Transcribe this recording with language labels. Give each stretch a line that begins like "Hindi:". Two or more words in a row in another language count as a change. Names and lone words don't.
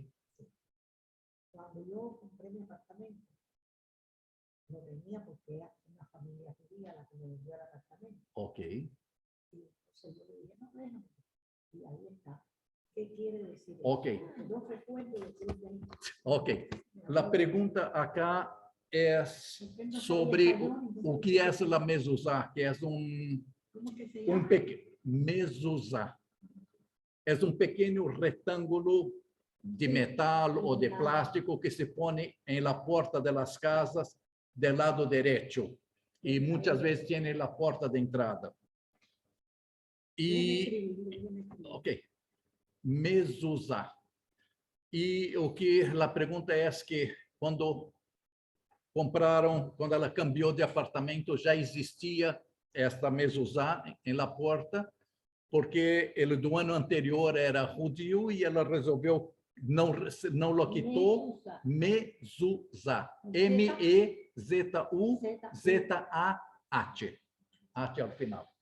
Spanish: Cuando yo compré mi apartamento, lo tenía porque era una familia judía la que me vendió el apartamento. Ok. Y entonces yo le dije, no, déjame. Y ahí está. ¿Qué quiere decir eso? Ok. Yo recuerdo lo que él me dijo. Ok. La pregunta acá es sobre
Portuguese: o que é a mezuzá, que é
Spanish: ¿Cómo que se llama? mezuzá.
Portuguese: É pequeno retângulo de metal ou de plástico que se põe em
Spanish: la porta de las casas del lado derecho
Portuguese: e muitas vezes tem la porta de entrada. E, ok, mezuzá. E o que a pergunta é que quando compraram, quando ela cambiou de apartamento, já existia esta mezuzá em la porta, porque ele do ano anterior era judeu e ela resolveu não lo quitou, mezuzá, M-E-Z-U-Z-A-H, H ao final.